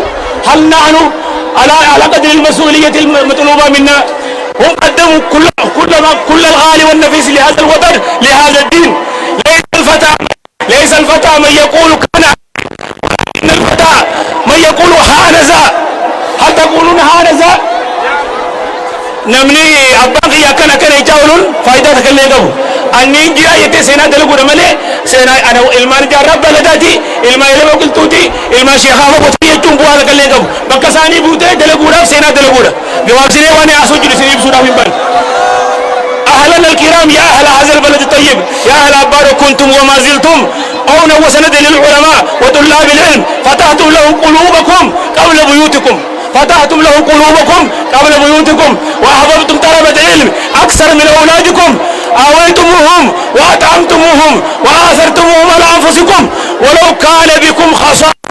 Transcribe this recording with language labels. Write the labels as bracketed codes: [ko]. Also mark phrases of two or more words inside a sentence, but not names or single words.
[ar] هل نحن على قدر المسؤولية المطلوبة منا؟ هم قدموا كل الغالي والنفيس لهذا الوطن لهذا الدين. ليس الفتى من يقول كان، إن الفتى من يقول هانذا. هل تقول [om] namni abbaan kiyya akkana ijaaruun faayidaa takka illee qabu anni jira jettee seenaa dalaguudha malee seenaa ana ilmaan jaarraa baladaati ilmaan ilma qilxuuti ilmaan sheekaa boqotii jechuun bu'aa takka illee qabu bakka isaanii buutee dalaguudhaaf seenaa dalaguudha gabaabsinee waan haasoo jiru isin ibsuudhaaf hin bane. [ar] أهلنا الكرام يا أهل هذا البلد الطيب يا أهل أبارك كنتم وما زلتم عونا وسندا للعلماء وطلاب العلم فتحتم لهم قلوبكم قبل بيوتكم فتحتم لهم قلوبكم قبل بيوتكم وأحببتم طلبة العلم أكثر من أولادكم آويتموهم وأطعمتموهم وآثرتموهم على أنفسكم ولو كان بكم خصاصة